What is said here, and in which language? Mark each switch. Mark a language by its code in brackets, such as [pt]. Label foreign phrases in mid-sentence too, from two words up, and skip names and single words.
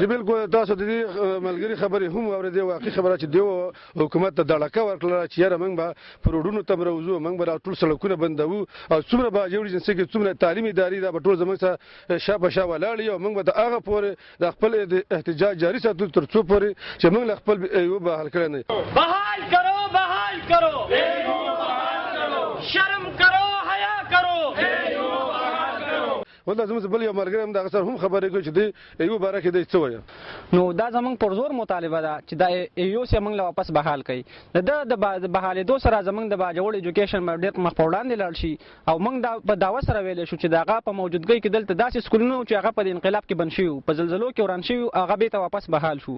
[ps] جی بالکل، تاسو د دې ملګري خبرې هم اورېدې. واقعي خبره چې دوی حکومت ته دړکه ورکړله چې یاره موږ به په روډونو ته راوځو، موږ به ټول سړکونه بندوو او څومره باجوړ ایجنسۍ کې څومره تعلیمي ادارې دا به ټول زموږ سره شا په شا ولاړ او موږ به د هغه پورې د خپل احتجاج جاري ساتو تر څو پورې چې موږ له خپل ایو بحال کړی نه. [ur] بحال کرو، بحال کرو، شرم کرو، حیا کرو. [ps] ولدا زموږ بل یو ملګری هم دغه سره هم خبرې کوي چې د ایو باره کې دی څه وایي. نو دا زموږ پر زور مطالبه ده چې دا ایو سه موږ له واپس بحال کړي. د بحالېدو سره زموږ د باجوړ ایجوکیشن ډېر مخ په وړاندې لاړ شي او موږ دا په دعوه سره ویلی شو چې د هغه په موجودګۍ کې دلته داسې سکولونه چې هغه په انقلاب کې بند شوي، په زلزلو کې وران شوي، هغه بېرته واپس بحال شو.